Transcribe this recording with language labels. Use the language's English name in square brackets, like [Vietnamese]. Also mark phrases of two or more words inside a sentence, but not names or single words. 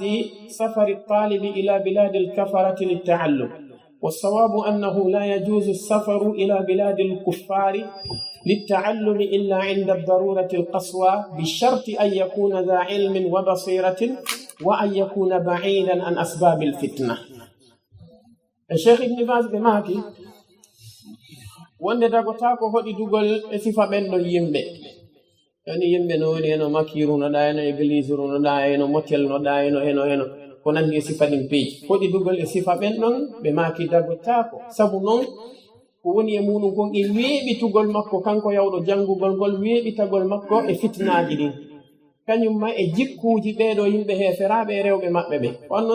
[Arabic] سفر الطالب إلى بلاد الكفرة للتعلم والصواب أنه لا يجوز السفر إلى بلاد الكفار للتعلم إلا عند الضرورة القصوى بشرط أن يكون ذا علم وبصيرة وأن يكون بعيدا عن أسباب الفتنة الشيخ ابن باز بماكي [Fula] wonde dagotako hoɗi dugol e sifa ɓenɗo yimɓe yani yimɓe no woni eno makirunoɗa eno église runoɗa eno motelnoɗa eno ko nandi e sifa ɗin peeji hoɗi dugol e sifa ɓenɗon ɓe maki dagotako sabu noon ko woni e muɗum kon e weeɓitugol makko kanko yawɗo janngugol ngol weeɓitagol makko e fitnaji ɗin kañumma e jikkuji ɓeɗo yimɓe heferaɓe e rewɓe maɓɓe ɓe on noon